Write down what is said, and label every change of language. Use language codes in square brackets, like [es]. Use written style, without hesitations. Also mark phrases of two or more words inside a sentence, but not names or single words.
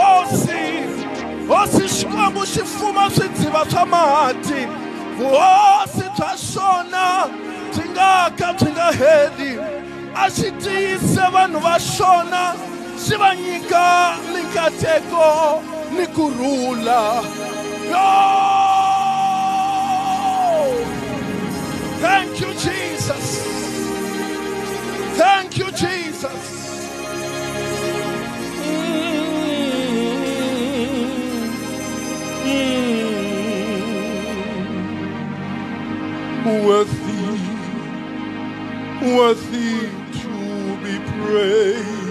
[ts] hosi xikwembu xi fuma swidziva swa mati vuhosi bya xona byi nga ka byi nga heli a xi tiyise vanhu va xona xi va nyika mikateko ni kurhula. [en] Thank you, Jesus. Thank you, Jesus. Worthy to be praised.